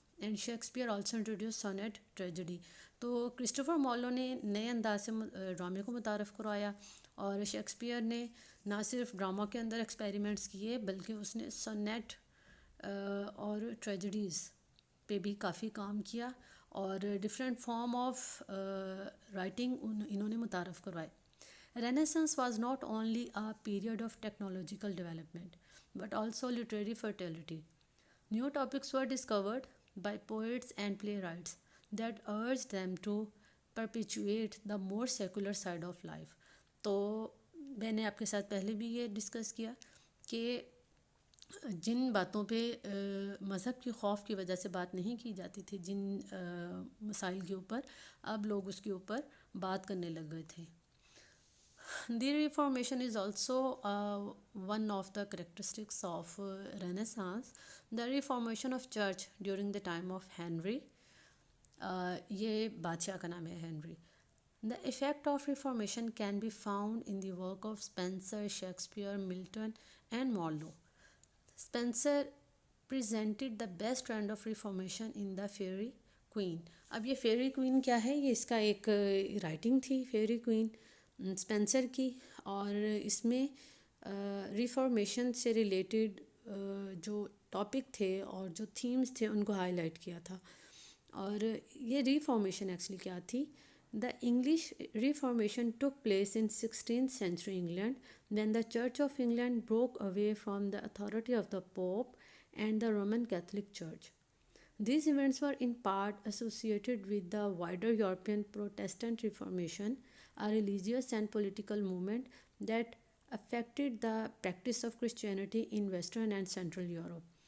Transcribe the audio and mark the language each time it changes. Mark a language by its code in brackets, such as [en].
[en] And Shakespeare also introduce sonnet tragedy. [ur] تو Christopher Marlowe نے نئے انداز سے ڈرامے کو متعارف کروایا، اور شیکسپیئر نے نہ صرف ڈرامہ کے اندر ایکسپیریمنٹس کیے بلکہ اس نے سونیٹ اور ٹریجڈیز پہ بھی کافی کام کیا، اور [en] different form of writing [ur] انہوں نے متعارف کروائے. [en] Renaissance was not only a period of technological development but also literary fertility. New topics were discovered by poets and playwrights that urged them to perpetuate the more secular side of life. [ur] تو میں نے آپ کے ساتھ پہلے بھی یہ discuss کیا کہ جن باتوں پہ مذہب کی خوف کی وجہ سے بات نہیں کی جاتی تھی، جن مسائل کے اوپر، اب لوگ اس کے اوپر بات کرنے لگ گئے تھے. [en] The Reformation is also one of the characteristics of Renaissance. The Reformation of Church during the time of Henry. [ur] یہ بادشاہ کا نام ہے Henry. [en] The effect of Reformation can be found in the work of Spenser, Shakespeare, Milton and Marlowe. Spenser presented the best trend of Reformation in the Fairy Queen. [ur] اب یہ ferry queen کیا ہے؟ یہ اس کا ایک رائٹنگ تھی ferry queen Spencer کی، اور اس میں ریفارمیشن سے ریلیٹڈ جو ٹاپک تھے اور جو تھیمز تھے ان کو ہائی لائٹ کیا تھا. اور یہ ریفارمیشن ایکچولی کیا تھی؟ [en] The English reformation took place in 16th century England when the Church of England broke away from the authority of the Pope and the Roman Catholic Church. These events were in part associated with the wider European Protestant Reformation, a religious and political movement that affected the practice of Christianity in Western and Central Europe.